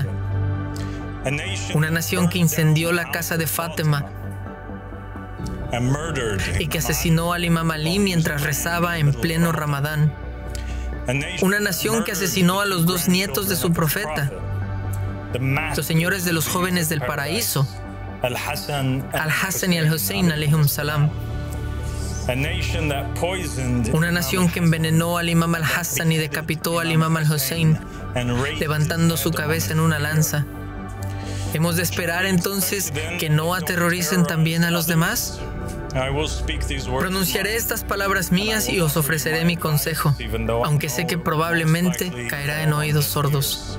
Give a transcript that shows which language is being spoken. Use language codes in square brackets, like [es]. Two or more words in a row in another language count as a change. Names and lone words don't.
[es] Una nación que incendió la casa de Fátima y que asesinó al Imam Ali mientras rezaba en pleno Ramadán. Una nación que asesinó a los dos nietos de su profeta, los señores de los jóvenes del paraíso, Al-Hassan y Al-Hussein [ar] عليهم السلام. [es] Una nación que envenenó al imam al-Hassan y decapitó al imam al-Hussein, levantando su cabeza en una lanza. ¿Hemos de esperar entonces que no aterroricen también a los demás? Pronunciaré estas palabras mías y os ofreceré mi consejo, aunque sé que probablemente caerá en oídos sordos.